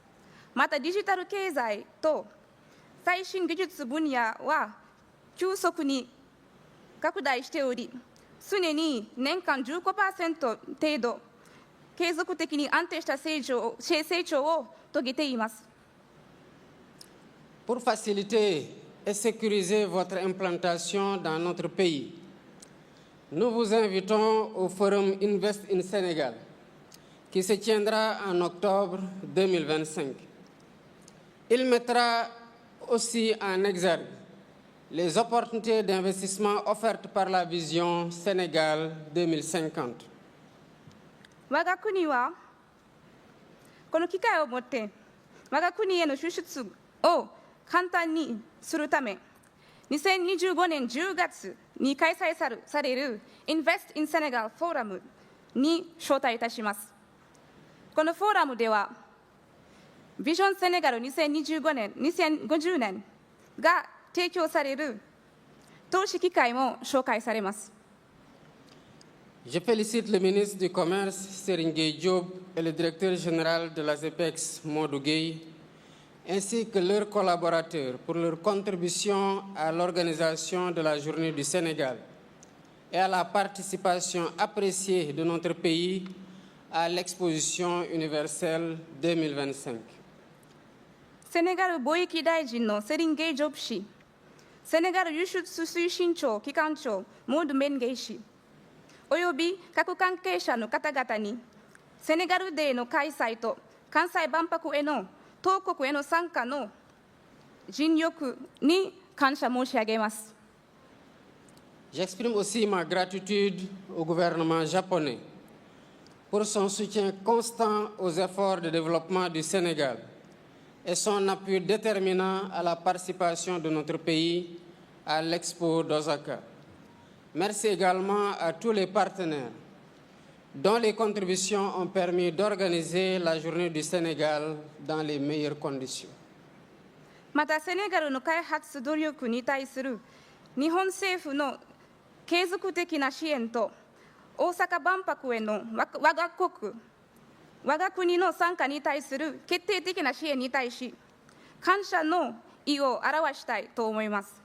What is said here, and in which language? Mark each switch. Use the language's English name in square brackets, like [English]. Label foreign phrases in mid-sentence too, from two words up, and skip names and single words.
[Japanese] またデジタル経済と最新技術分野は急速に拡大しており、常に年間 15% 程度継続的に安定した成長を遂げています。 [French] Pour faciliter et sécuriser votre implantation dans notre pays, nous vous invitons au Forum Invest in Sénégal, qui se tiendra en octobre 2025. Il mettra aussi en exergue les opportunités d'investissement offertes par la vision Sénégal 2050. [Japanese] 我が国はこの機会をもって我が国への輸出を簡単にするため、2025年10月に開催される Invest in Senegal フォーラムに招待いたします。このフォーラムでは、ビジョンセネガル2025年、2050年が提供される投資機会も紹介されます。 [French] Je félicite le ministre du Commerce, Serigne Gueye Diop, et le directeur général de la ZEPEX, Modou Gueye, ainsi que leurs collaborateurs pour leur contribution à l'organisation de la Journée du Sénégal et à la participation appréciée de notre pays à l'exposition universelle 2025. [Japanese] セネガル貿易大臣のセリン・ゲイ・ジョブ氏、セネガル輸出推進庁機関長モード・メンゲイ氏、 および各関係者の方々に、セネガルデーの開催と関西万博への当国への参加の尽力に感謝申し上げます。 [French] J'exprime aussi ma gratitude au gouvernement japonais pour son soutien constant aux efforts de développement du Sénégal et son appui déterminant à la participation de notre pays à l'Expo d'Osaka. Merci également à tous les partenaires dont les contributions ont permis d'organiser la journée du Sénégal dans les meilleures conditions. [Japanese] また、セネガルの開発努力に対する日本政府の継続的な支援と、大阪万博への我が国の参加に対する決定的な支援に対し、感謝の意を表したいと思います。